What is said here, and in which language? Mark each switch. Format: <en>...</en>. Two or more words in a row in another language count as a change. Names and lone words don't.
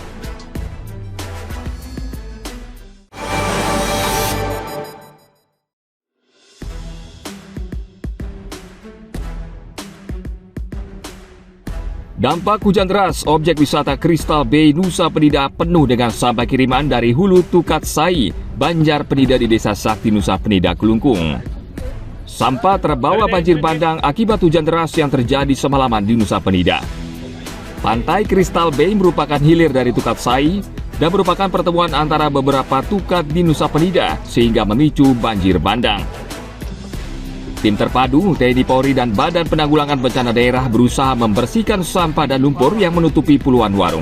<id>Dampak hujan deras, objek wisata Crystal Bay Nusa Penida penuh dengan sampah kiriman dari hulu Tukat Sai, Banjar Penida di Desa Sakti Nusa Penida, Kelungkung. Sampah terbawa banjir bandang akibat hujan deras yang terjadi semalaman di Nusa Penida. Pantai Crystal Bay merupakan hilir dari Tukat Sai dan merupakan pertemuan antara beberapa tukat di Nusa Penida sehingga memicu banjir bandang. Tim terpadu, TNI Polri dan Badan Penanggulangan Bencana Daerah berusaha membersihkan sampah dan lumpur yang menutupi puluhan warung.</id>